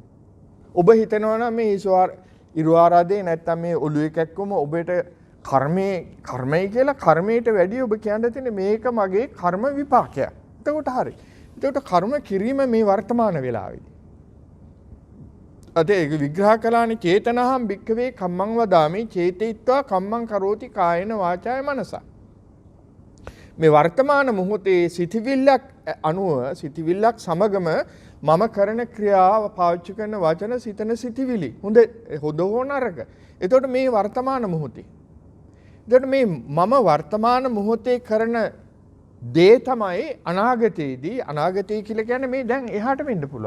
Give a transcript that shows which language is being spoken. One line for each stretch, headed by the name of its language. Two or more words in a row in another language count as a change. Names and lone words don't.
Sinhala: ඔබ හිතනවා නම් මේ ඉරුආරාදේ නැත්තම් මේ ඔළුවේ කැක්කම ඔබට කර්මය කියලා කර්මයට වැඩිය ඔබ කියන්න තියෙන්නේ මේක මගේ කර්ම විපාකයක්. එතකොට හරි. එතකොට කර්ම කිරීම මේ වර්තමාන වෙලාවේදී. අද ඒක විග්‍රහ කළානේ
Pali: චේතනහම් භික්ඛවේ කම්මං වදාමි චේතයිත්වා කම්මං කරෝති කායන වාචාය මනසා.
Sinhala: මේ වර්තමාන මොහොතේ සිතවිල්ලක් අනුව සිතවිල්ලක් සමගම මම කරන ක්‍රියාව පාවිච්චි කරන වචන සිතන සිතවිලි හොඳ හෝ නරක. එතකොට මේ වර්තමාන මොහොතේ. එතකොට මේ මම වර්තමාන මොහොතේ කරන දේ තමයි අනාගතයේදී අනාගතය කියලා කියන්නේ මේ දැන් එහාට වෙන්න පුළුවන්.